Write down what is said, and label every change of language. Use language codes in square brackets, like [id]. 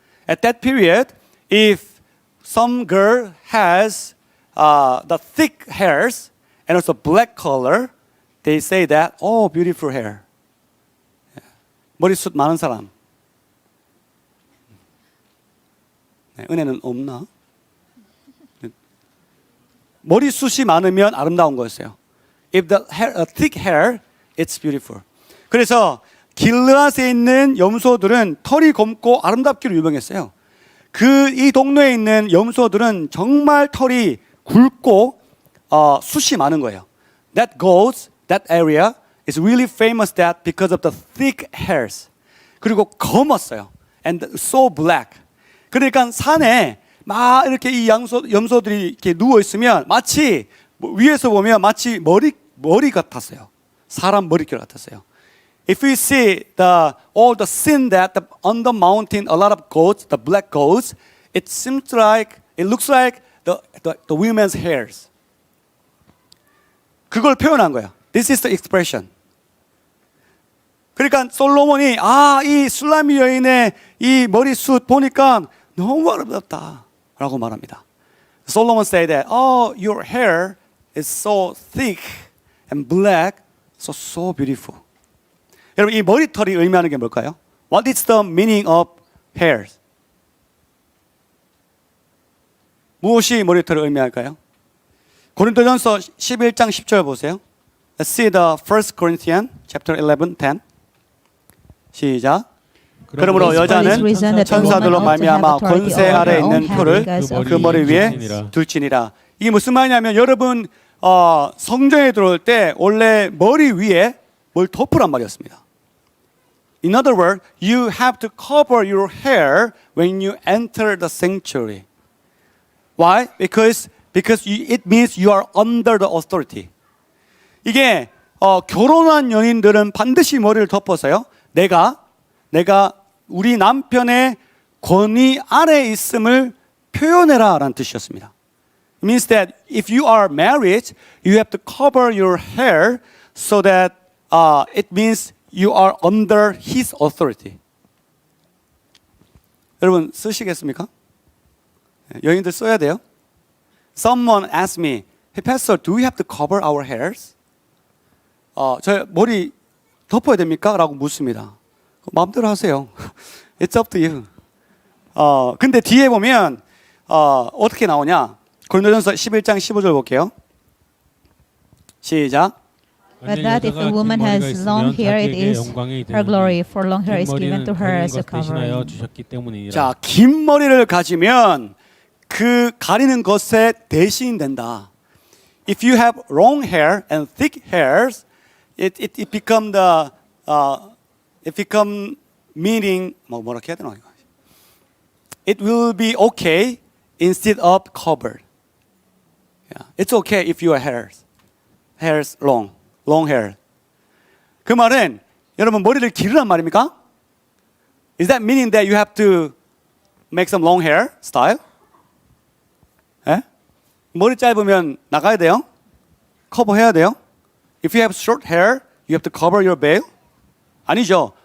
[en] At that period, if some girl has the thick hairs and also black color, they say that, oh, beautiful hair. [ko] 머리숱 많은 사람. 네, 은혜는 없나? 머리숱이 많으면 아름다운 거였어요. [en] If the hair, thick hair, it's beautiful. [ko] 그래서 길르앗에 있는 염소들은 털이 검고 아름답기로 유명했어요. 이 동네에 있는 염소들은 정말 털이 굵고 숱이 많은 거예요. [en] That area is really famous that because of the thick hairs. [ko] 그리고 검었어요. [en] And so black. [ko] 그러니까 산에 막 이렇게 이 염소들이 이렇게 누워 있으면 마치 위에서 보면 마치 머리 같았어요. 사람 머릿결 같았어요. [en] If we see all the scene that on the mountain, a lot of goats, the black goats, it looks like the women's hairs. [ko] 그걸 표현한 거예요. [en] This is the expression. [ko] 그러니까 솔로몬이 이 술라미 여인의 이 머리숱 보니까 너무 아름답다라고 말합니다. [en] Solomon said that, your hair is so thick and black, so beautiful. [ko] 여러분 이 머리털이 의미하는 게 뭘까요? [en] What is the meaning of hairs? [ko] 무엇이 머리털을 의미할까요? 고린도전서 11장 10절 보세요. [en] Let's see the 1 Corinthians chapter 11, 10. [ko] 시작. 그러므로 여자는 천사들로 말미암아 권세 아래 있는 표를 그 머리 위에 둘지니라. 이게 무슨 말이냐면 여러분 성전에 들어올 때 원래 머리 위에 뭘 덮으란 말이었습니다. [en] In other words, you have to cover your hair when you enter the sanctuary. Why? Because it means you are under the authority. [ko] 이게 결혼한 연인들은 반드시 머리를 덮어서요. 내가 우리 남편의 권위 아래에 있음을 표현해라라는 뜻이었습니다. [en] It means that if you are married, you have to cover your hair so that it means you are under his authority. [ko] 여러분 쓰시겠습니까? 여인들 써야 돼요. [en] Someone asked me, "Hey, Pastor, do we have to cover our hairs?" [ko] 저 머리 덮어야 됩니까? 라고 묻습니다. 마음대로 하세요. [en] It's up to you. [ko] 근데 뒤에 보면 어떻게 나오냐? 고린도전서 11장 15절 볼게요. 시작. [en] But that if a woman has long hair, it is her glory, for long hair is given to her as a covering. [ko] 자, 긴 머리를 가지면 그 가리는 것에 대신이 된다. [en] If you have long hair and thick hairs, it become meaning [ko] 뭐라고 해야 되나? [en] It will be okay instead of covered. Yeah. It's okay if your hairs long hair. [ko] 그 말은 여러분 머리를 기르란 말입니까? [en] Is that meaning that you have to make some long hair style? [ko] 예? 머리 짧으면 나가야 돼요? 커버해야 돼요? [en] If you have short hair, you have to cover your veil? [ko] 아니죠.